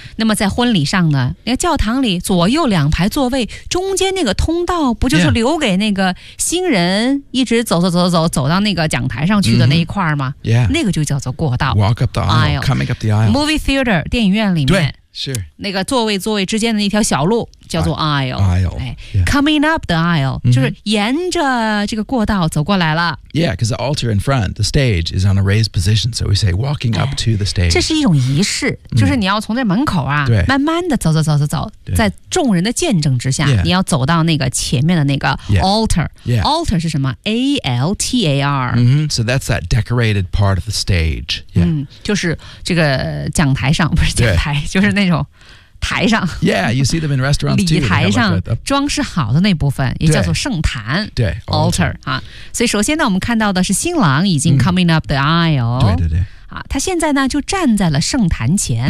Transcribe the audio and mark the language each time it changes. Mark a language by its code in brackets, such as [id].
[zh] 那么在婚礼上呢那个教堂里左右两排座位中间那个通道不就是留给那个新人一直走走走走走到那个讲台上去的那一块吗、 [en] mm-hmm. yeah. [zh] 那个就叫做过道。 [en] Walk up the aisle, coming up the aisle. Movie theater, 电影院里面。 [zh] 对是那个座位座位之间的那条小路叫做 aisle, [en] aisle、哎 yeah. coming up the aisle、mm-hmm. [zh] 就是沿着这个过道走过来了 [en] yeah because the altar in front the stage is on a raised position so we say walking up to the stage [zh] 这是一种仪式就是你要从这门口啊、 mm-hmm. 慢慢的走走走走走在众人的见证之下、 [en] yeah. [zh] 你要走到那个前面的那个 altar、 [en] yeah. [zh] altar 是什么 [en] A-L-T-A-R、 mm-hmm. so that's that decorated part of the stage、yeah. [zh] 嗯、就是这个讲台上不是讲台就是那种台上 [en] Yeah, you see them in restaurants too [zh] 礼台上装饰好的那部分也叫做圣坛对, 对 Altar、啊、所以首先呢我们看到的是新郎已经 [en] coming up the aisle [zh] 对对对、啊、他现在呢就站在了圣坛前、